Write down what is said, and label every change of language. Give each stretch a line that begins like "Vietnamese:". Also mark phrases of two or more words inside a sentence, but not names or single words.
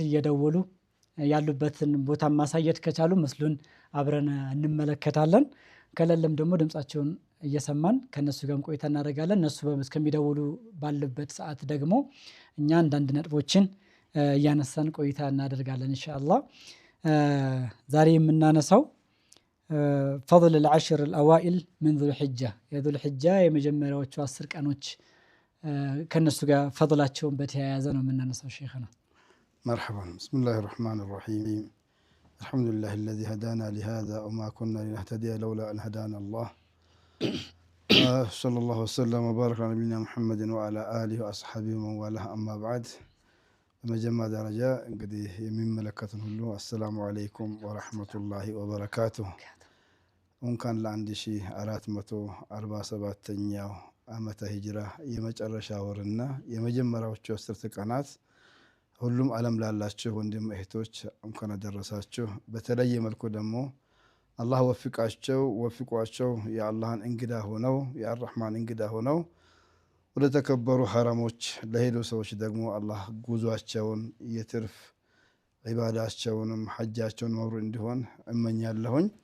Amharic: እየደወሉ ያሉበትን ቦታ ማሳየት ከቻሉ ምስሉን አብረን እንመለከታለን። ከሌለም ደግሞ ድምጻቸውን እየሰማን ከነሱ ጋር ቆይታ እናደርጋለን። እነሱ እስከሚደውሉ ባለበት ሰዓት ደግሞ እኛ አንዳንድ ነጥቦችን እያነሳን ቆይታ እናደርጋለን ኢንሻአላህ። ዛሬ የምናነሳው ፈضل
Arabic: العشر الأوائل من ذو الحجة
Amharic: የذو الحجة የመጀመሪያዎቹ 10 ቀኖች ከነሱ ጋር ፈضላቸውን በተያያዘ ነው የምናነሳው ሼኽና።
Arabic: مرحبا بسم الله الرحمن الرحيم الحمد لله الذي هدانا لهذا وما كنا لنهتدي لولا أن هدانا الله صلى الله وسلم وبارك على نبينا محمد وعلى آله وأصحابه ومن والاه أما بعد.
Amharic: በመጀመሪያ ደረጃ እንግዲህ የሚመለከቱን ሁሉ
Arabic: السلام عليكم ورحمة الله وبركاته።
Amharic: እንኳን ለ1447ኛው ዓመተ ሂጅራ የመጨረሻ ወርና የመጀመሪያዎቹ 10 ቀናት ሁሉም ዓለም ላላችሁ ወንድም እህቶች እንኳን አደረሳችሁ። በተለየ መልኩ ደግሞ አላህ ወፍቋቸው የአላህን እንግዳ ሆነው የአርህማን እንግዳ ሆነው ወደ ተከበሩ ሐረሞች ለሄዱ ሰዎች ደግሞ አላህ ጉዟቸውን የትርፍ ዒባዳቸውንም ሐጃቸውን መብሩር እንዲሆን እመኛለሁኝ።